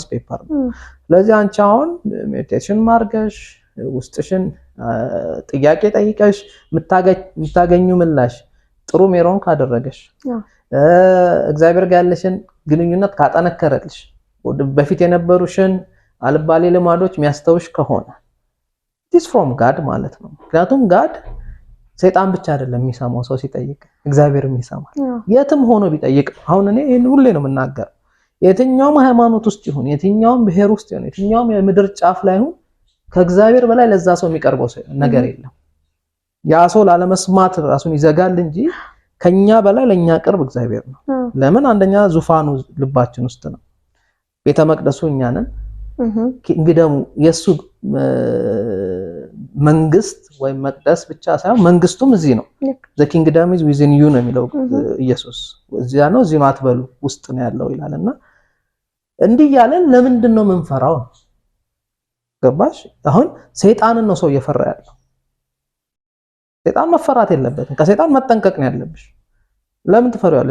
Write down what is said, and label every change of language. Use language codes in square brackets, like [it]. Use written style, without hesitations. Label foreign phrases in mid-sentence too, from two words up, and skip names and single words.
[am] ፔፐር ነው። ስለዚህ አንቺ አሁን ሜዲቴሽን ማርገሽ ውስጥሽን ጥያቄ ጠይቀሽ የምታገኙ ምላሽ ጥሩ ሜሮን ካደረገሽ እግዚአብሔር ጋር ያለሽን ግንኙነት ካጠነከረልሽ በፊት የነበሩሽን አልባሌ ልማዶች የሚያስተውሽ ከሆነ [en] this from God [am] ማለት ነው። ምክንያቱም ጋድ ሰይጣን ብቻ አይደለም የሚሰማው ሰው ሲጠይቅ እግዚአብሔርም ይሰማል። የትም ሆኖ ቢጠይቅ አሁን እኔ ይሄን ሁሌ ነው የምናገር የትኛውም ሃይማኖት ውስጥ ይሁን የትኛውም ብሔር ውስጥ ይሁን የትኛውም የምድር ጫፍ ላይ ይሁን ከእግዚአብሔር በላይ ለዛ ሰው የሚቀርበው ነገር የለም። ያ ሰው ላለመስማት ራሱን ይዘጋል እንጂ ከኛ በላይ ለኛ ቅርብ እግዚአብሔር ነው። ለምን? አንደኛ ዙፋኑ ልባችን ውስጥ ነው። ቤተ መቅደሱ እኛ ነን። እንግዲህ የሱ መንግስት ወይም መቅደስ ብቻ ሳይሆን መንግስቱም እዚህ ነው። [en] the kingdom is within you [am] ነው የሚለው ኢየሱስ። እዚያ ነው እዚህ ነው አትበሉ ውስጥ ነው ያለው ይላልና እንዲህ ያለን ለምንድን ነው የምንፈራው? ገባሽ? አሁን ሰይጣንን ነው ሰው እየፈራ ያለው። ሰይጣን መፈራት የለበትም። ከሰይጣን መጠንቀቅ ነው ያለብሽ። ለምን ትፈሪዋለሽ?